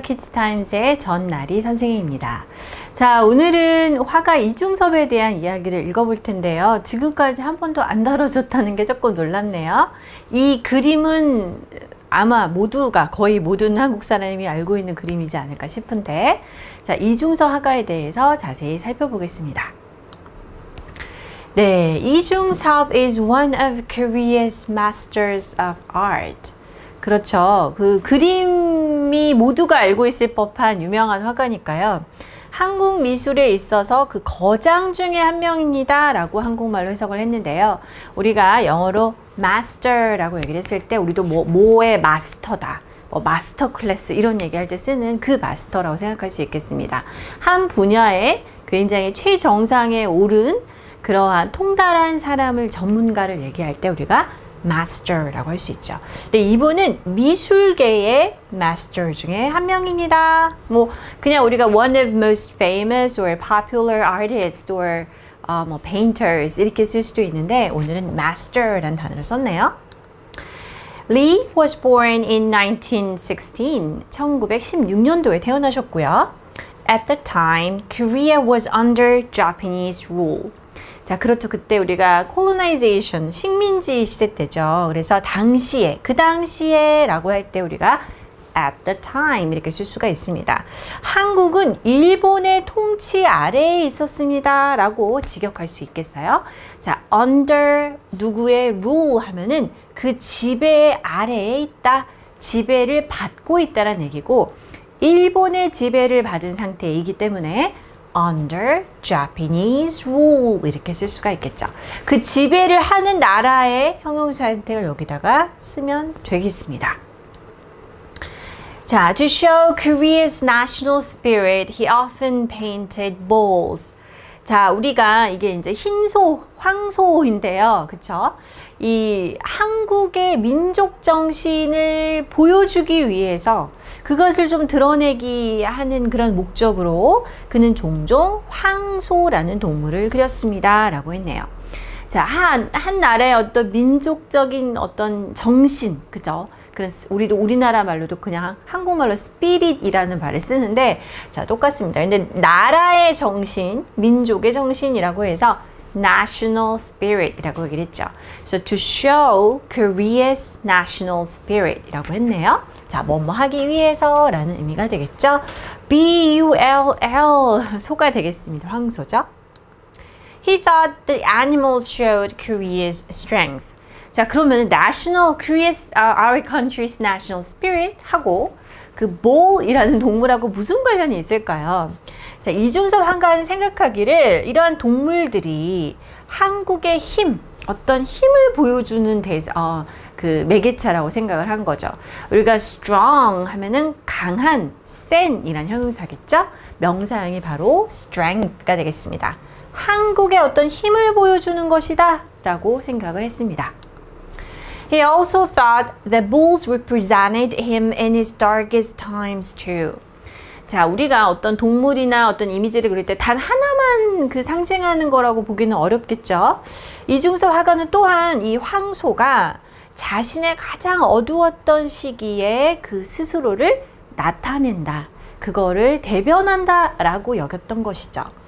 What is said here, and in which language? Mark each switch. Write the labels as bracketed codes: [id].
[ko] 키즈타임즈의 전나리 선생님입니다. 자, 오늘은 화가 이중섭에 대한 이야기를 읽어볼 텐데요. 지금까지 한 번도 안 다뤄졌다는 게 조금 놀랍네요. 이 그림은 아마 모두가 거의 모든 한국 사람이 알고 있는 그림이지 않을까 싶은데, 자, 이중섭 화가에 대해서 자세히 살펴보겠습니다. [en] 네, 이중섭 is one of Korea's masters of art. [ko] 그렇죠. 그 그림이 모두가 알고 있을 법한 유명한 화가니까요. 한국 미술에 있어서 그 거장 중에 한 명입니다 라고 한국말로 해석을 했는데요. 우리가 영어로 master라고 얘기를 했을 때 우리도 뭐의 마스터다, 마스터 클래스 이런 얘기할 때 쓰는 그 마스터라고 생각할 수 있겠습니다. 한 분야에 굉장히 최정상에 오른 그러한 통달한 사람을, 전문가를 얘기할 때 우리가 마스터라고 할 수 있죠. 근데 이분은 미술계의 마스터 중에 한 명입니다. 그냥 우리가 [en] one of most famous or popular artists or painters [ko] 이렇게 쓸 수도 있는데 오늘은 master라는 단어를 썼네요. [en] Lee was born in 1916. [ko] 1916년도에 태어나셨고요. [en] At the time, Korea was under Japanese rule. [ko] 자, 그렇죠. 그때 우리가 colonization, 식민지 시대 때죠. 그래서 당시에, 그 당시에 라고 할 때 우리가 [en] at the time [ko] 이렇게 쓸 수가 있습니다. 한국은 일본의 통치 아래에 있었습니다 라고 직역할 수 있겠어요? 자, under 누구의 rule 하면은 그 지배 아래에 있다, 지배를 받고 있다라는 얘기고, 일본의 지배를 받은 상태이기 때문에 [en] under Japanese rule [ko] 이렇게 쓸 수가 있겠죠. 그 지배를 하는 나라의 형용사 형태를 여기다가 쓰면 되겠습니다. [en] 자, to show Korea's national spirit, he often painted bulls. [ko] 자, 우리가 이게 이제 흰소, 황소인데요. 그쵸? 이 한국의 민족 정신을 보여주기 위해서 그것을 좀 드러내기 하는 그런 목적으로 그는 종종 황소라는 동물을 그렸습니다. 라고 했네요. 자, 한 나라의 어떤 민족적인 어떤 정신, 그죠? 우리도 우리나라 말로도 그냥 한국말로 spirit이라는 말을 쓰는데, 자, 똑같습니다. 근데 나라의 정신, 민족의 정신이라고 해서 national spirit이라고 얘기를 했죠. [en] So to show Korea's national spirit이라고 했네요. [ko] 자, 뭐뭐 하기 위해서라는 의미가 되겠죠. B-U-L-L 소가 되겠습니다. 황소죠. [en] He thought the animals showed Korea's strength. [ko] 자, 그러면 national, Korea's, [en] our country's national spirit [ko] 하고 그 bull이라는 동물하고 무슨 관련이 있을까요? 자, 이중섭 화가는 생각하기를 이러한 동물들이 한국의 힘, 어떤 힘을 보여주는 그 매개차라고 생각을 한 거죠. 우리가 strong 하면은 강한, 센 이란 형용사겠죠? 명사형이 바로 strength가 되겠습니다. 한국의 어떤 힘을 보여주는 것이다 라고 생각을 했습니다. [en] He also thought that bulls represented him in his darkest times too. [ko] 자, 우리가 어떤 동물이나 어떤 이미지를 그릴 때 단 하나만 그 상징하는 거라고 보기는 어렵겠죠. 이중섭 화가는 또한 이 황소가 자신의 가장 어두웠던 시기에 그 스스로를 나타낸다, 그거를 대변한다 라고 여겼던 것이죠.